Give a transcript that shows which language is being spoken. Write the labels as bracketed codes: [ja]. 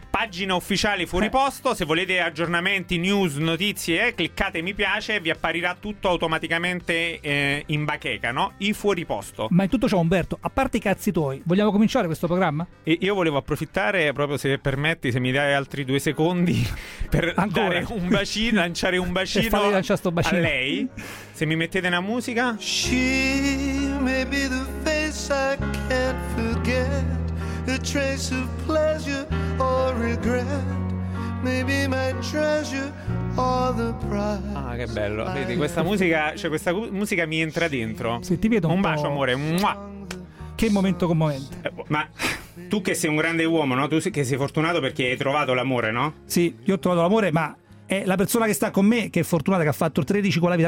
[it] Pagina ufficiale Fuori Posto, se volete aggiornamenti, news, notizie, cliccate mi piace, vi apparirà tutto automaticamente in bacheca, no? I Fuori Posto. Ma in tutto ciò, Umberto, a parte i cazzi tuoi, vogliamo cominciare questo programma? E io volevo approfittare, proprio se permetti, se mi dai altri due secondi, per dare un bacino, lanciare un bacino, sto bacino a lei, se mi mettete una musica. [en] She may be the face I can't forget, a trace of pleasure or regret, maybe my treasure or the price. [it] Ah, che bello, vedi, questa musica, cioè questa musica mi entra dentro. Se ti vedo un bacio, amore. Mua. Che momento commovente. Ma tu che sei un grande uomo, no? Tu che sei fortunato perché hai trovato l'amore, no? Sì, io ho trovato l'amore, ma è la persona che sta con me, che è fortunata, che ha fatto 13 con la vita.